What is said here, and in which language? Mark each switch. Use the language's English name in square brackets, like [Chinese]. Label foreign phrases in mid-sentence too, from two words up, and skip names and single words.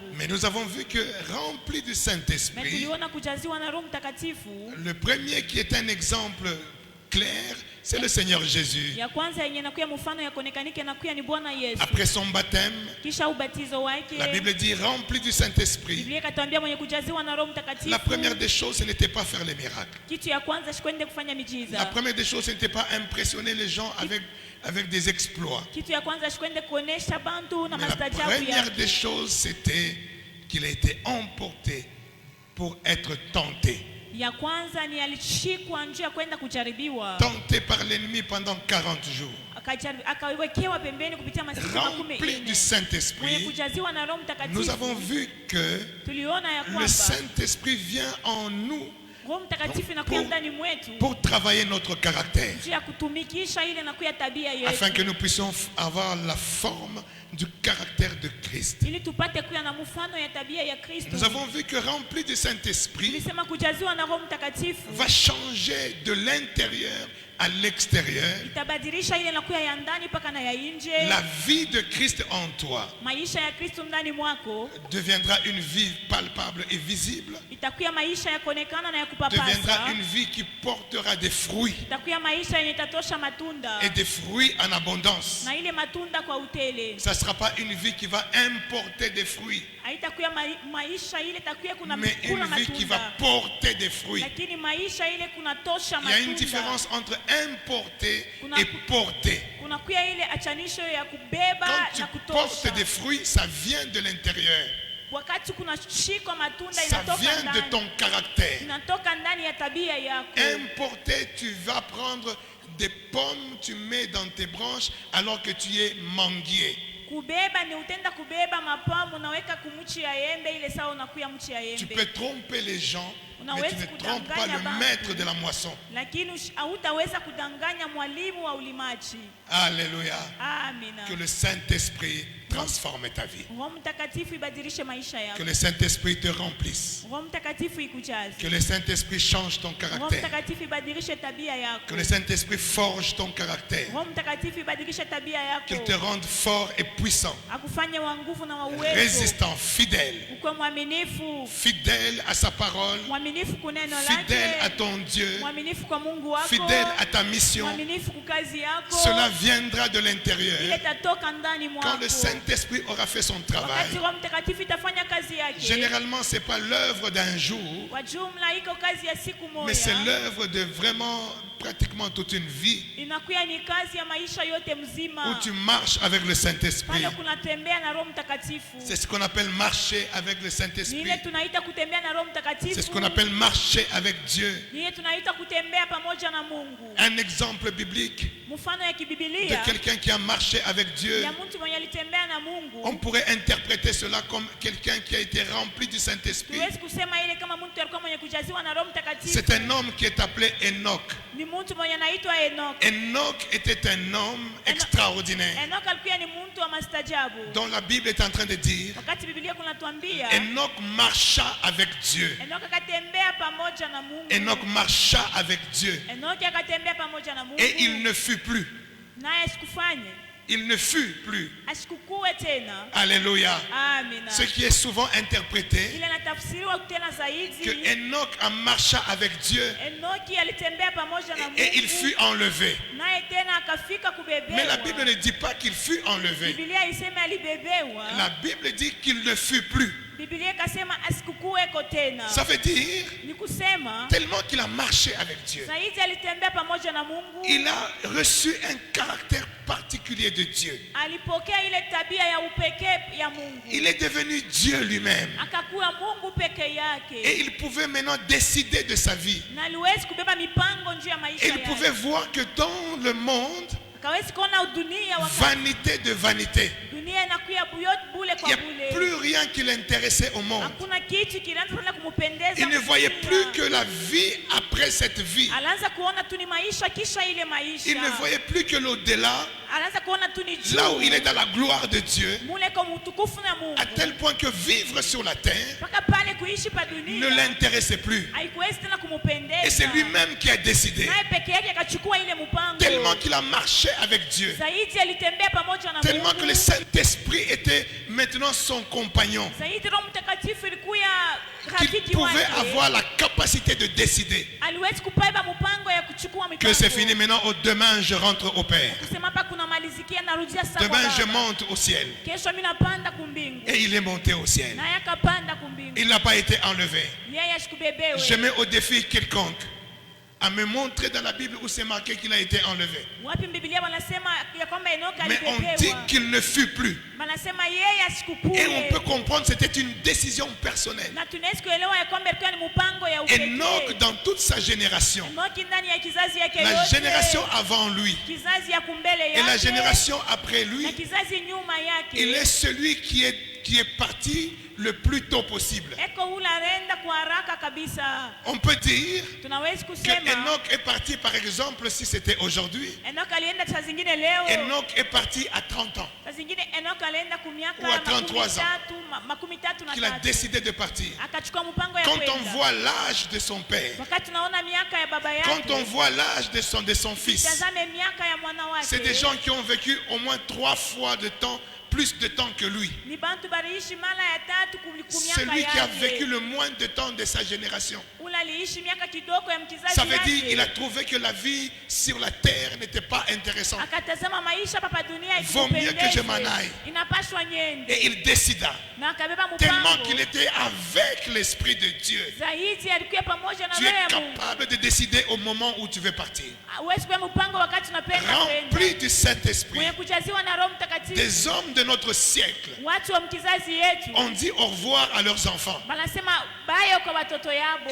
[French] Mais nous avons vu que rempli du [Swahili] Na [French] Saint-Esprit, [Swahili] tuliona kujaziwa na Roho Mtakatifu, [French] le premier qui est un exemple clair, c'est le Seigneur Jésus. [Swahili] ya kwanza yenye nakuya mfano ya kuonekanike nakuya ni Bwana Yesu. [French] Après son baptême, [Swahili] Kisha ubatizo wake, [French] la Bible dit rempli du Saint-Esprit. [Swahili] Biblia ikatuambia mwenye kujaziwa na Roho Mtakatifu, [French] La première des choses, ce n'était pas faire les miracles. [Swahili] kitu ya kwanza shikwende kufanya [French] La [Swahili] miujiza. [French] première des choses, ce n'était pas impressionner les gens avec des exploits. [Swahili] Kitu ya kwanza shikwende kuonesha bantu na [French] Mais la [Swahili] maajabu [French] première [Swahili] yake. [French] des choses, c'était qu'il a été emporté pour être tenté. [Swahili] Ya kwanza ni alishikwa njia ya kwenda kujaribiwa, [French] Tenté par l'ennemi pendant 40 jours. [Swahili] akawekewa pembeni kupitia masiku 40. [French] Rempli du [Swahili] Mwenye [French] Saint-Esprit, [Swahili] kujaziwa na Roho [French] nous avons [Swahili] Mtakatifu, [French] vu que [Swahili] tuliona ya [French] le [Swahili] kwamba [French] Saint-Esprit vient en nous [Swahili] Roho Mtakatifu inakuya ndani mwetu [French] pour travailler notre caractère, [Swahili] njia ya kutumikisha ile nakuya tabia [French] afin [Swahili] yetu, [French] que nous puissions avoir la forme du caractère de Christ. [Swahili] ili tupate kuya na mfano ya tabia ya Kristo. [French] Nous avons vu que rempli du Saint-Esprit [Swahili] Tulisema kujaziwa na Roho Mtakatifu [French] va changer de l'intérieur à l'extérieur [Swahili] itabadilisha ile nakuya ya ndani mpaka na ya nje. [French] la vie de Christ en toi. [Swahili] Maisha ya Kristo ndani mwako [French] Deviendra une vie palpable et visible, [Swahili] itakuya maisha ya kuonekana na ya [French] deviendra [Swahili] kupapasa, [French] une vie qui portera des fruits [Swahili] itakuya maisha yenye itatosha matunda [French] et des fruits en abondance. [Swahili] na ile matunda kwa utele. [French] Ça ne sera pas une vie qui va importer des fruits, [Swahili] Haitakuya maisha ile itakuya kuna [French] mais [Swahili] kula [French] une vie qui va [Swahili] matunda, [French] porter des fruits. [Swahili] lakini maisha ile kuna tosha [French] Il y a une [Swahili] matunda. [French] différence entre importer [Swahili] Kuna- [French] et porter. [Swahili] Kuna kuya ile achanisho ya kubeba [French] Quand tu [Swahili] na [French] portes [Swahili] kutosha. [French] des fruits, ça vient de l'intérieur. [Swahili] Wakati kuna shiko matunda [French] Ça [Swahili] inatoka [French] vient de [Swahili] ndani, [French] ton caractère. [Swahili] inatoka ndani ya tabia yako. [French] Importer, tu vas prendre des pommes, tu mets dans tes branches alors que tu es manguier. [Swahili] Kubeba ni utenda kubeba mapamu unaweka kumuchi ya embe ile sawa unakuya mchi ya [French] Tu [Swahili] embe. [French] peux tromper les gens, mais tu ne trompes pas le maître de la moisson. [Swahili] Lakini hautaweza kudanganya mwalimu wa ulimaji. [French] Alléluia. [Swahili] Amina. [French] Que le Saint-Esprit transforme ta vie. [Swahili] Roho Mtakatifu ibadilishe maisha [French] Que [Swahili] yako. [French] le Saint-Esprit te remplisse. [Swahili] Roho Mtakatifu ikujaze. [French] Que le Saint-Esprit change ton [Swahili] Roho [French] caractère. [Swahili] Mtakatifu ibadilishe tabia yako. [French] Que le Saint-Esprit forge ton caractère. [Swahili] Roho Mtakatifu ibadilishe tabia yako. [French] Qu'il te rende fort et puissant. [Swahili] Akufanye wa nguvu na wa uwezo. [French] Résistant, fidèle. [Swahili] Ukwe mwaminifu. [French] Fidèle à sa parole. [Swahili] Mwaminifu kuneno [French] Fidèle à [Swahili] lake. [French] ton Dieu. [Swahili] Mwaminifu kwa Mungu wako. [French] Fidèle à ta mission. [Swahili] Mwaminifu kukazi yako. [French] Cela viendra de [Swahili] Ile [French] l'intérieur. [Swahili] tatoka ndani [French] Quand [Swahili] mwako. [French] le Saint-Esprit aura fait son travail. [Swahili] Wakati Roho Mtakatifu itafanya kazi yake. [French] Généralement, ce n'est pas l'œuvre d'un jour, [Swahili] Kwa jumla iko kazi ya siku [French] mais c'est [Swahili] moja. [French] l'œuvre de vraiment pratiquement toute une vie [Swahili] Inakuya ni kazi ya maisha yote [French] où [Swahili] mzima. [French] tu marches avec le Saint-Esprit. [Swahili] Pale kunatembea na Roho Mtakatifu. [French] C'est ce qu'on appelle marcher avec le [Swahili] Ni [French] Saint-Esprit. [Swahili] ile tunaita kutembea na Roho Mtakatifu. [French] C'est ce qu'on appelle marcher avec Dieu. [Swahili] Ni ile tunaita kutembea pamoja na Mungu. [French] Un exemple biblique [Swahili] Mfano ya [French] de [Swahili] kibibilia [French] quelqu'un qui a marché avec Dieu. [Swahili] ya mtu mwenye alitembea na Mungu. [French] On pourrait interpréter cela comme quelqu'un qui a été rempli du Saint-Esprit. [Swahili] Tuwezi kusema ile kama mtu alikuwa mwenye kujaziwa na Roho Mtakatifu. [French] C'est un homme qui est appelé Enoch. [Swahili] ni mtu mwenye anaitwa Enoch. [French] Enoch était un homme extraordinaire [Swahili] Enoch alikuwa ni mtu wa mastajabu. [French] dont la Bible est en train de dire [Swahili] Wakati Biblia kunatuambia [French] Enoch marcha avec Dieu. [Swahili] Enoch akatembea pamoja na Mungu. [French] Enoch marcha avec Dieu [Swahili] Enoch akatembea pamoja na Mungu. [French] et il ne fut plus. [Swahili] Naye asikufanye. [French] Il ne fut plus. [Swahili] Asikukue tena. [French] Alléluia. [Swahili] Amina. [French] Ce qui est souvent interprété [Swahili] Ile natafsiriwa tena [French] que [Swahili] zaidi. [French] Enoch a marché avec Dieu [Swahili] Enoki alitembea pamoja na Mungu. [French] et il fut enlevé. [Swahili] Naye tena akafika kubebewa. [French] Mais la Bible ne dit pas qu'il fut enlevé. [Swahili] Biblia isema alibebewa. [French] La Bible dit qu'il ne fut plus. [Swahili] Biblia ikasema asikukuweko tena. [French] Ça veut dire [Swahili] Ni kusema [French] tellement qu'il a marché avec Dieu. [Swahili] zaidi alitembea pamoja na Mungu. [French] Il a reçu un caractère particulier de Dieu. [Swahili] Alipokea ile tabia ya upekee ya Mungu. [French] Il est devenu Dieu lui-même. [Swahili] Akakuwa Mungu peke yake. [French] Et il pouvait maintenant décider de sa vie. [Swahili] Na aliwezi kubeba mipango juu ya maisha [French] Et il [Swahili] yake. [French] pouvait voir que dans le monde, [Swahili] Akawezi kuona dunia wakati [French] vanité de vanité, [Swahili] dunia inakuya bule [French] il [Swahili] kwa [French] n'y a [Swahili] bule. [French] plus rien qui l'intéressait au monde. [Swahili] Hakuna kitu kinaanza tena kumpendeza. [French] Il ne voyait [Swahili] dunia. [French] plus que la vie après cette vie. [Swahili] Alianza kuona tu ni maisha kisha ile maisha. [French] Il ne voyait plus que l'au-delà, [Swahili] Alianza kuona tu ni juu. [French] là où il est dans la gloire de Dieu, [Swahili] Mule kwa utukufu na Mungu. [French] à tel point que vivre sur la terre [Swahili] Mpaka pale kuishi pa [French] ne [Swahili] dunia. [French] l'intéressait plus. [Swahili] Haikuwezi tena [French] Et [Swahili] kumpendeza. [French] c'est lui-même qui a décidé, [Swahili] Naye peke yake akachukua ile mpango. [French] tellement qu'il a marché avec Dieu, [Swahili] Zaidi alitembea pamoja na [French] tellement [Swahili] Mungu. [French] que le Saint-Esprit était maintenant son compagnon, [Swahili] Zaidi Roho Mtakatifu ilikuya [French] qu'il [Swahili] rafiki [French] pouvait [Swahili] wake. [French] avoir la capacité de décider [Swahili] Aliwezi kubeba mpango ya kuchukua mipango. [French] que c'est fini maintenant, demain je rentre au Père. [Swahili] Kusema hapa kuna malizikia narudia sasa. [French] Demain je [Swahili] Baba. [French] monte au ciel. [Swahili] Kesho mimi napanda kumbingu. [French] Et il est monté au ciel. [Swahili] Naye akapanda kumbingu. [French] Il n'a pas été enlevé. [Swahili] Yeye ashikubebewe. [French] Je mets au défi quiconque à me montrer dans la Bible où c'est marqué qu'il a été enlevé. [Swahili] Wapi Biblia wanasema ya kwamba Enoch [French] Mais on dit [Swahili] alibebewa. [French] qu'il ne fut plus. [Swahili] Wanasema yeye asikukue. [French] Et on peut comprendre que c'était une décision personnelle. [Swahili] Na tunaweza kuelewa ya kwamba ilikuwa ni mpango ya upekee. [French] Enoch, dans toute sa génération, [Swahili] Enoch ndani ya kizazi yake [French] la [Swahili] yote. [French] génération avant lui [Swahili] Kizazi ya kumbele [French] et la [Swahili] yake. [French] génération après lui, [Swahili] Na kizazi nyuma yake. [French] il est celui qui est parti le plus tôt possible. [Swahili] Eko hula renda kwa haraka kabisa. [French] On peut dire [Swahili] Tunaweza [French] que [Swahili] kusema [French] Enoch est parti, par exemple, si c'était aujourd'hui, [Swahili] Enoch alienda saa zingine leo. [French] Enoch est parti à 30 ans, [Swahili] Saa zingine Enoch alienda kumiaka [French] Ou à 33 ans. [Swahili] makumi tatu na [French] qu'il a [Swahili] tatu. [French] décidé de partir. [Swahili] Akachukua mpango ya [French] Quand on [Swahili] kwenda. [French] voit l'âge de son père, [Swahili] Wakati tunaona miaka ya baba yake. [French] quand on voit l'âge de son fils, [Swahili] Tazame miaka ya mwana wake. [French] c'est des gens qui ont vécu au moins 3 fois de temps, plus de temps que lui. [Swahili] Ni bantu baliishi mara ya tatu kumiaka [French] Celui qui a [Swahili] yake. [French] vécu le moins de temps de sa génération. [Swahili] Ule aliishi miaka kidogo ya mkizazi [French] Ça veut dire [Swahili] yake. [French] qu'il a trouvé que la vie sur la terre n'était pas intéressante. [Swahili] Akatazama maisha papa dunia [French] Vaut mieux que je m'en aille. [Swahili] Inapashwa nyende. [French] Et il décida, [Swahili] Na akabeba [French] tellement [Swahili] mpango. [French] qu'il était avec l'Esprit de Dieu. [Swahili] Zaidi alikuwa pamoja na [French] Tu [Swahili] roho [French] es [Swahili] ya Mungu. [French] capable de décider au moment où tu veux partir. [Swahili] Huwezi kuwa mpango wakati unapenda [French] Rempli [Swahili] kwenda. [French] du Saint-Esprit. [Swahili] Mwenye kujaziwa na Roho Mtakatifu. [French] Des hommes de notre siècle [Swahili] Watu wa mkizazi yetu [French] ont dit au revoir à leurs enfants. [Swahili] wanasema bye kwa watoto yabo.